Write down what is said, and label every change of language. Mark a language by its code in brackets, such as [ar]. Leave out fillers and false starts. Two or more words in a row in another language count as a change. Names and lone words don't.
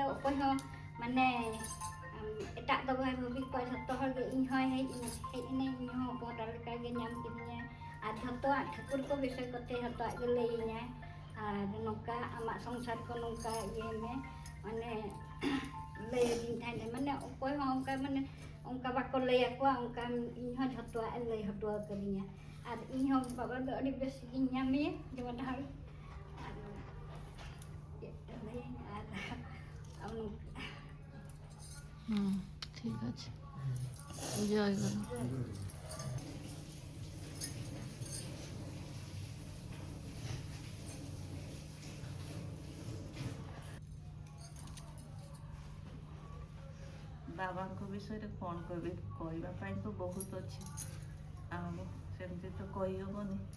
[sat] ᱚᱠᱚᱭ ᱦᱚᱸ ᱢᱟᱱᱮ ᱮᱴᱟᱜ ᱫᱚ ᱵᱟᱭ ᱵᱷᱟᱵᱤ ᱠᱚᱣᱟ ᱡᱷᱚᱛᱚ ᱦᱚᱲᱜᱮ ᱤᱧ ᱦᱚᱸ ᱦᱮᱡ ᱤᱱᱟᱹᱧ ᱤᱧ ᱦᱚᱸ ᱦᱚᱯᱚᱱᱴᱟ ᱞᱮᱠᱟᱜᱮ ᱧᱟᱢ ᱠᱤᱫᱤᱧᱟ ᱟᱨ ᱡᱷᱚᱛᱚᱣᱟᱜ ᱴᱷᱟᱹᱠᱩᱨ ᱠᱚ ᱵᱤᱥᱚᱭ ᱠᱚᱛᱮ ᱡᱷᱚᱛᱚᱣᱟᱜ ᱜᱮ ᱞᱟᱹᱭᱟᱹᱧᱟᱭ ᱟᱨ ᱱᱚᱝᱠᱟ ᱟᱢᱟᱜ ᱥᱚᱝᱥᱟᱨ ᱠᱚ ᱱᱚᱝᱠᱟ ᱤᱭᱟᱹᱭ ᱢᱮ ᱢᱟᱱᱮ ᱞᱟᱹᱭᱟᱫᱤᱧ ᱛᱟᱦᱮᱱᱟ ᱢᱟᱱᱮ ᱚᱠᱚᱭ ᱦᱚᱸ ᱚᱱᱠᱟ ᱢᱟᱱᱮ ᱚᱱᱠᱟ ᱵᱟᱠᱚ ᱞᱟᱹᱭ ᱟᱠᱚᱣᱟ ᱚᱱᱠᱟ ᱤᱧ ᱦᱚᱸ ᱡᱷᱚᱛᱚᱣᱟᱜ ᱮ ᱞᱟᱹᱭ ᱦᱚᱴᱚ ᱟᱠᱟᱫᱤᱧᱟ ᱟᱨ ᱤᱧ ᱦᱚᱸ ᱵᱟᱵᱟ ᱫᱚ ᱟᱹᱰꯤ ᱵᱮᱥ ᱜᱤᱧ ᱧᱟᱢᱮᱭᱟ ᱡᱮᱢᱚᱱ ᱦᱚᱲ ᱟᱨ ᱪᱮᱫ ᱞᱟᱹᱭᱟᱹᱧ ᱟᱨ [bn] ঠিক আছে জয় গুরু [or] ବାବାଙ୍କ ବିଷୟରେ କ'ଣ କହିବି କହିବା ପାଇଁ ତ ବହୁତ ଅଛି ଆଉ ସେମିତି ତ କହିହେବନି